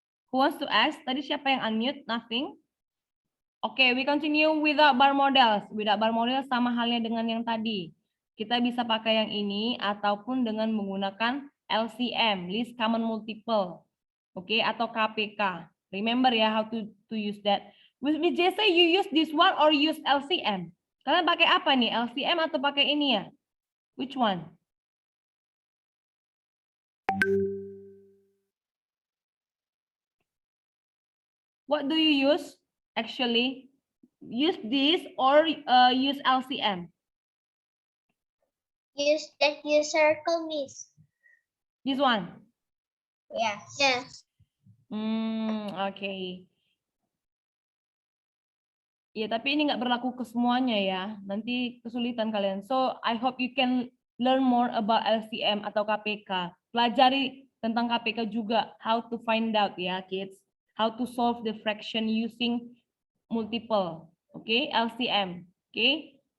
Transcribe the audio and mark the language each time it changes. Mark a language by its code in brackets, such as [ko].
[en] Who wants to ask? [id] Tadi siapa yang unmute? [en] Nothing? Oke, we continue without bar models. Without bar models [id] sama halnya dengan yang tadi. Kita bisa pakai yang ini ataupun dengan menggunakan LCM, Least Common Multiple. Oke, atau KPK. [en] Remember ya how to use that. With JC, you use this one or use LCM? [id] Kalian pakai apa nih? LCM atau pakai ini ya? [en] Which one? What do you use? Actually, use this or use LCM? Use that you circle, Miss. This one? Yes. Yes. Oke. [id] Ya, tapi ini nggak berlaku ke semuanya ya. Nanti kesulitan kalian. [en] So, I hope you can learn more about LCM [id] atau KPK. Pelajari tentang KPK juga. [en] How to find out ya, kids. How to solve the fraction using multiple. Oke, LCM. Oke.